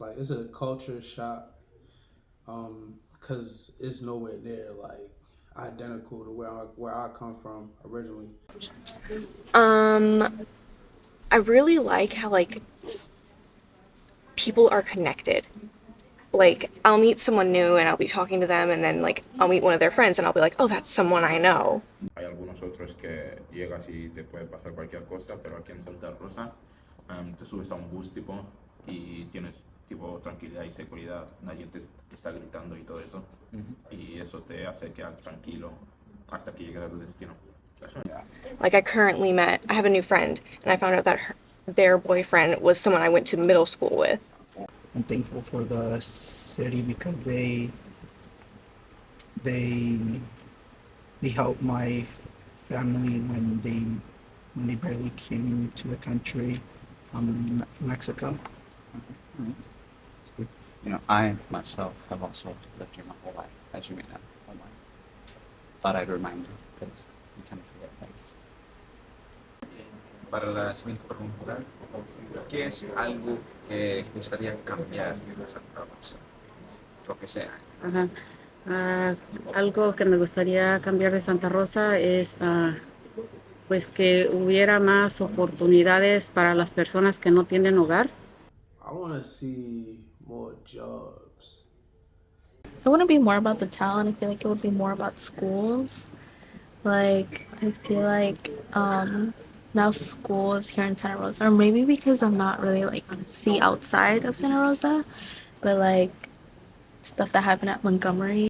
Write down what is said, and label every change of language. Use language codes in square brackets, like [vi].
[en] Like, it's a culture shock, cause it's nowhere near like identical to where I come from originally. I really like how like people are connected. Like, I'll meet someone new and I'll be talking to them, and then like I'll meet one of their friends and I'll be like, oh, that's someone I know. [es] hay algunos otros que llegas y te puede pasar cualquier cosa, pero aquí en Santa Rosa te subes a un bus tipo y tienes tipo tranquilidad y seguridad, nadie te está gritando y todo eso, y eso te hace quedar tranquilo hasta que llegues a tu destino. [en] Like, I have a new friend, and I found out that their boyfriend was someone I went to middle school with. I'm thankful for the city because they helped my family when they barely came to the country from Mexico. I myself have also lived here my whole life, as you may know. Thought I'd remind you because you tend to forget things. [es] Para la siguiente pregunta, ¿qué es algo que gustaría cambiar en Santa Rosa? Lo que sea. Ajá. Algo que me gustaría cambiar de Santa Rosa es pues que hubiera más oportunidades para las personas que no tienen hogar. [en] I want to see more jobs. It wouldn't be more about the town. I feel like it would be more about schools. Like, I feel like now schools here in Santa Rosa, or maybe because I'm not really like see outside of Santa Rosa, but like stuff that happened at Montgomery.